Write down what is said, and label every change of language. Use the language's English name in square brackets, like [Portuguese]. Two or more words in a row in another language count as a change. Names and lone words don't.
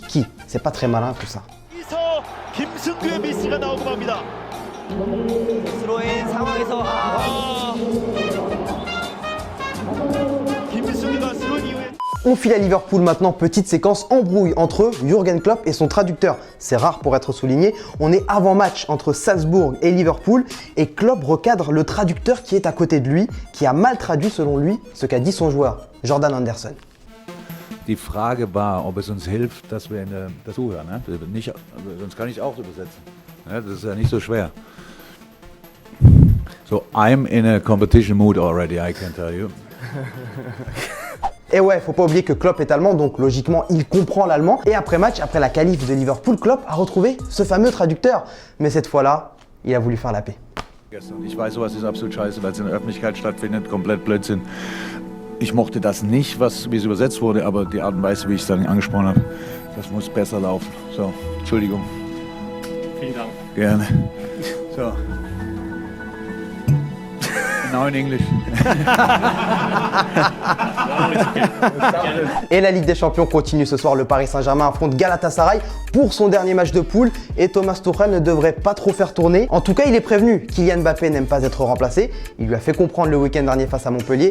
[French] C'est pas très malin tout ça. On file à Liverpool maintenant, petite séquence embrouille entre Jürgen Klopp et son traducteur. C'est rare pour être souligné. On est avant match entre Salzbourg et Liverpool et Klopp recadre le traducteur qui est à côté de lui, qui a mal traduit selon lui ce qu'a dit son joueur, Jordan Anderson. [German] Die Frage war, ob es uns hilft, dass wir das zuhören. Ne? Nicht, sonst kann ich auch übersetzen. Ne? Das ist ja nicht so schwer. [English] So, I'm in a competition mood already, I can tell you. [French] Et ouais, faut pas oublier que Klopp est allemand, donc logiquement il comprend l'allemand. Et après match, après la qualif de Liverpool, Klopp a retrouvé ce fameux traducteur. Mais cette fois-là, il a voulu faire la paix. [German] Ich weiß, sowas ist absolut scheiße, weil es in der Öffentlichkeit stattfindet, komplett Blödsinn. Ich mochte das nicht, wie es übersetzt wurde, aber die Art und Weise, wie ich es dann angesprochen habe, das muss besser laufen. So, Entschuldigung. Vielen Dank. Gerne. [English] So. Now in English. [French] Et la Ligue des Champions continue ce soir. Le Paris Saint-Germain affronte Galatasaray pour son dernier match de poule et Thomas Tuchel ne devrait pas trop faire tourner. En tout cas, il est prévenu. Kylian Mbappé n'aime pas être remplacé. Il lui a fait comprendre le week-end dernier face à Montpellier.